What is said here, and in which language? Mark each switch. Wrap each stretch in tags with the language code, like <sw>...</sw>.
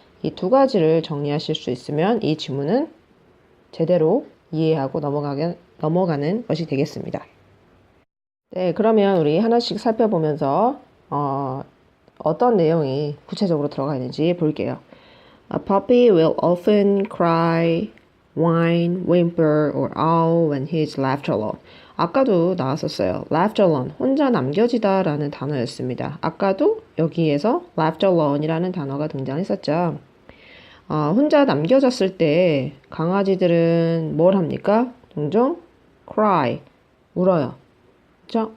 <ko>이 두 가지를 정리하실 수 있으면 이 지문은 제대로 이해하고 넘어가는 것이 되겠습니다. 네, 그러면 우리 하나씩 살펴보면서 어떤 내용이 구체적으로 들어가 있는지 볼게요.</ko> <en>A puppy will often cry, whine, whimper, or howl when he is left alone.</en> <ko>아까도 나왔었어요. left alone, 혼자 남겨지다 라는 단어였습니다. 아까도 여기에서 left alone이라는 단어가 등장했었죠. 혼자 남겨졌을 때 강아지들은 뭘 합니까? 종종 cry, 울어요. 그렇죠?</ko>